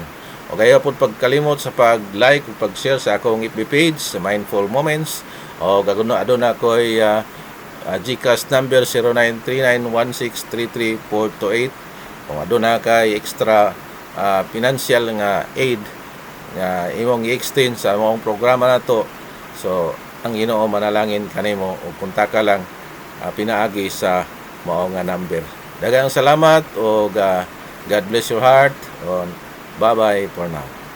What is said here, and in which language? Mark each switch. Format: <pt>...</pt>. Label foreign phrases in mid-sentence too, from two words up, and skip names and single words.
<ceb>O gaya pod pagkalimot sa pag-like ug pag-share sa akong</ceb> <en>FB page</en> <ceb>sa Mindful Moments, o gaguno aduna ko'y GCash number 0939163348. Kung aduna kay</ceb> <en>extra financial</en> <ceb>nga aid nga imong i-extend sa among programa nato, so ang Ginoo manalangin kanimo o punta ka lang pinaagi sa mao nga number. Daghang salamat o</ceb> <en>God bless your heart. Bye bye for now.</en>